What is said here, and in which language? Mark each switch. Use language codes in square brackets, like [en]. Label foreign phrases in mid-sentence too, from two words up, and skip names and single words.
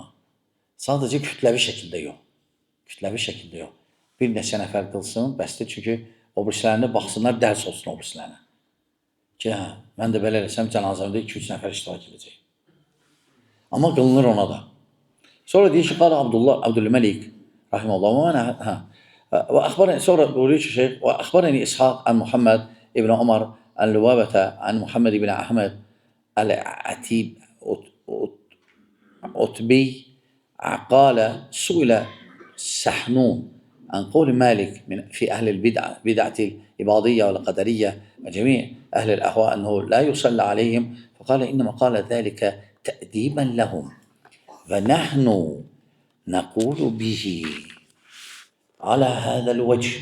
[az] Sadəcə kütləvi şəkildə yox. Bir neçə nəfər qılsın, bəsdir. Çünki o birisilərində baxsınlar, dərs olsun o birisilərinə. Ki, mən də belə eləsəm, cənazəmdə 2-3 nəfər iştirak edəcək. Amma qılınır ona da. Sonra deyir ki, qala Abdülməlik, rahimehullah, [ar] وأخبرني سورة بوريش الشيخ وأخبرني إسحاق عن محمد ابن عمر عن لبابة عن محمد بن أحمد العتيب عتبي قال سئل سحنون عن قول مالك في أهل البدعة بدعة الإباضية والقدرية وجميع أهل الأهواء أنه لا يصلى عليهم، فقال إنما قال ذلك تأديبا لهم ونحن نقول به على هذا الوجه.